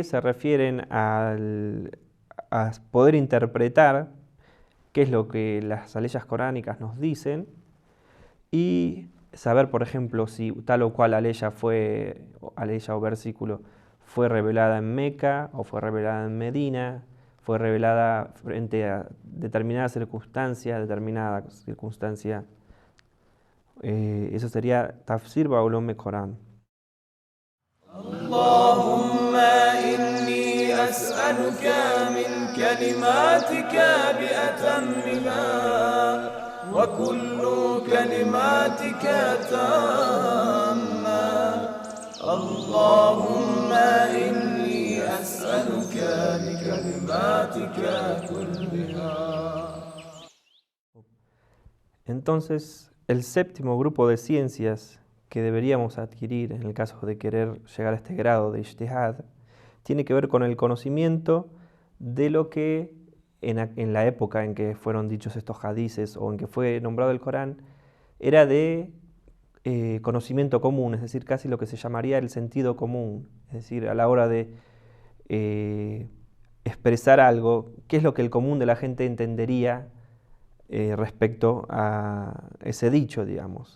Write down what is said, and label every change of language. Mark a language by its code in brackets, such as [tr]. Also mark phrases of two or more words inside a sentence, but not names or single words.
[es] se refieren a poder interpretar qué es lo que las aleyas coránicas nos dicen y saber, por ejemplo, si tal o cual aleya o versículo fue revelada en Meca o fue revelada en Medina, fue revelada frente a determinada circunstancia, eso sería [ar] تفسير بعلوم [es] Corán. [ar] اللهم إني أسألك من كلماتك بأتمها وكل كلماتك تامة. اللهم إني أسألك بكلماتك كلها. [es] Entonces, el séptimo grupo de ciencias que deberíamos adquirir en el caso de querer llegar a este grado de ijtihad tiene que ver con el conocimiento de lo que en la época en que fueron dichos estos hadices o en que fue nombrado el Corán era de conocimiento común, es decir, casi lo que se llamaría el sentido común, es decir, a la hora de expresar algo, qué es lo que el común de la gente entendería respecto a ese dicho, digamos.